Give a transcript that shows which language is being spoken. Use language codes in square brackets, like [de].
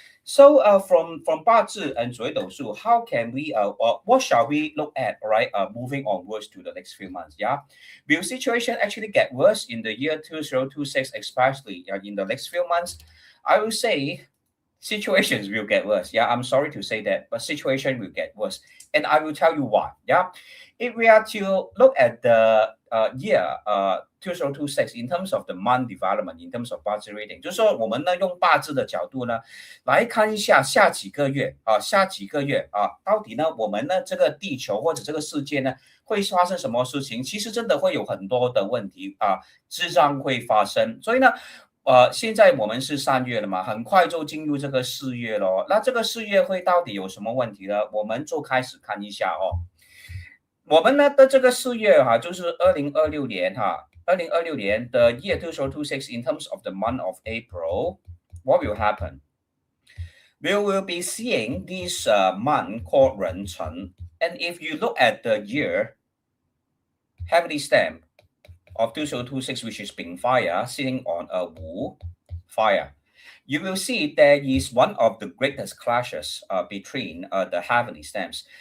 [en] So from 八字 and 水斗数, how can we what shall we look at, all right, moving onwards to the next few months? Yeah, will situation actually get worse in the year 2026, especially in the next few months? I will say situations will get worse. Yeah, I'm sorry to say that, but situation will get worse. And I will tell you why. Yeah, if we are to look at the year 2026 in terms of the month development, in terms of 八字 reading， [zh] 就是说我们呢用八字的角度呢来看一下下几个月到底呢我们呢这个地球或者这个世界呢会发生什么事情？其实真的会有很多的问题智障会发生。所以呢，现在我们是3月了嘛，很快就进入这个4月了。那这个4月会到底有什么问题呢？我们就开始看一下哦。我们呢的这个4月就是2026年2026年的 [en] year 2026 in terms of the month of April, what will happen? We will be seeing this month called 壬辰, and if you look at the year heavily stamp of 2026, which is Bing fire sitting on a Wu fire, you will see there is one of the greatest clashes between the heavenly stamps.